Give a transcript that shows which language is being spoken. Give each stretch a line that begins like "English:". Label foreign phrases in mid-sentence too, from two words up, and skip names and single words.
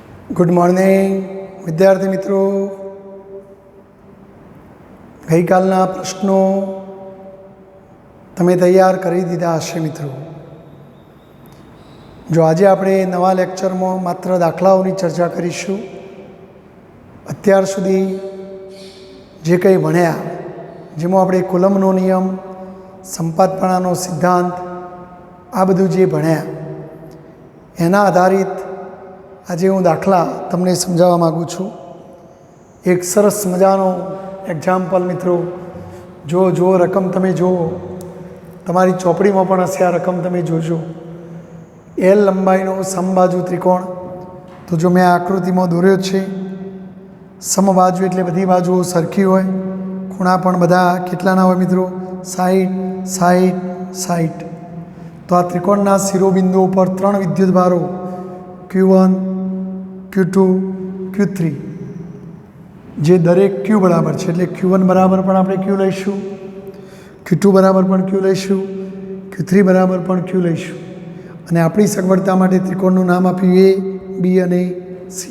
English: good morning
Gujarati: વિદ્યાર્થી મિત્રો. ગઈ કાલના પ્રશ્નો તમે તૈયાર કરી દીધા હશે મિત્રો। જો આજ આપણે નવા લેક્ચર મેં માત્ર દાખલાઓની ચર્ચા કરીશું। અત્યાર સુધી જે કંઈ ભણ્યા જેમાં આપણે કૂલમનો નિયમ, સંપાતપણાનો સિદ્ધાંત આ બધું જે ભણ્યા એના આધારિત આજ હું દાખલા તમને સમજાવા માગું છું। એક સરસ મજાનો એક્ઝામ્પલ મિત્રો, જો રકમ તમે જો તમારી ચોપડી મેં પણ હશે આ રકમ તમે જોજો। એલ લંબાઈનો સમબાજુ ત્રિકોણ, તો જો મેં આકૃતિ મેં દોર્યો છે સમબાજુ એટલે બધી બાજુઓ સરખી હોય, ખૂણા પણ બધા કેટલાના હોય મિત્રો 60 60 60। તો આ ત્રિકોણના શિરોબિંદુઓ પર 3 વિદ્યુત ભારો Q1 Q2 Q3 જે દરેક Q બરાબર હૈ, એટલે Q1 બરાબર પણ આપણે Q લઈશું, Q2 બરાબર પણ Q લઈશું, Q3 બરાબર પણ Q લઈશું અને આપણી સગવડતા માટે ત્રિકોણનું નામ આપ્યું A, B અને C।